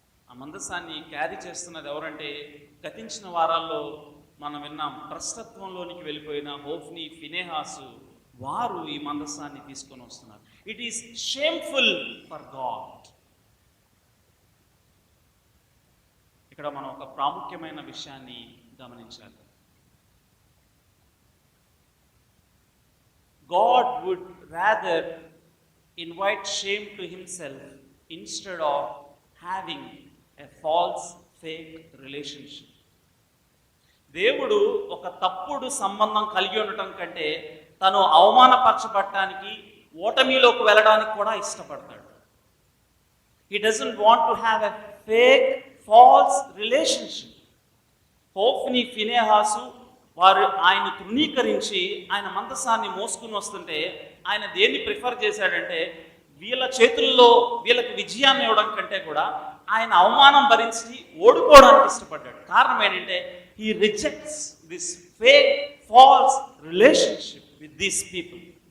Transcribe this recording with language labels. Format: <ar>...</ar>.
<te>ఆ మందస్సాన్ని క్యారీ చేస్తున్నది ఎవరంటే, గతించిన వారాల్లో మనం విన్నాం, భ్రష్టత్వంలోనికి వెళ్ళిపోయిన హోఫ్నీ ఫినెహాసు, వారు ఈ మందస్సాన్ని తీసుకొని వస్తున్నారు.</te> <en>It is shameful for God.</en> <te>ఇక్కడ మనం ఒక ప్రాముఖ్యమైన విషయాన్ని గమనించాలి.</te> <en>God would rather invite shame to himself instead of having a false, fake relationship.</en> <te>దేవుడు ఒక తప్పుడు సంబంధం కలిగి ఉండటం కంటే తను అవమానపరచబడటానికి, ఓటమిలోకి వెళ్ళడానికి కూడా ఇష్టపడతాడు.</te> <en>He doesn't want to have a fake, false relationship.</en> <te>Hophni Phinehas వారు ఆయన తృణీకరించి ఆయన మందసాన్ని మోసుకుని వస్తుంటే ఆయన దేన్ని ప్రిఫర్ చేశాడంటే, వీళ్ళ చేతుల్లో వీళ్ళకి విజయాన్ని ఇవ్వడం కంటే కూడా ఆయన అవమానం భరించి ఓడిపోవడానికి ఇష్టపడ్డాడు. కారణం ఏంటంటే,</te> <en>He rejects this fake false relationship with these people.</en>